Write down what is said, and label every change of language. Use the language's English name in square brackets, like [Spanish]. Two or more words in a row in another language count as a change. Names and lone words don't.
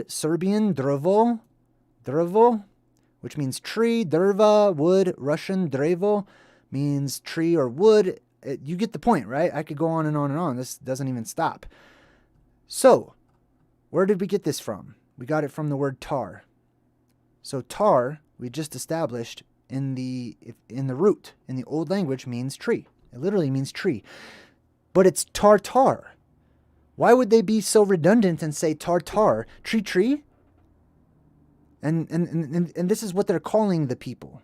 [English] Serbian, drevo, which means tree. Drva, wood. Russian, drevo, means tree or wood. You get the point, right? I could go on and on and on. This doesn't even stop. So, where did we get this from? We got it from the word tar. So tar, we just established in the root, in the old language, means tree. It literally means tree. But it's Tartar. Why would they be so redundant and say Tartar? Tree? And this is what they're calling the people.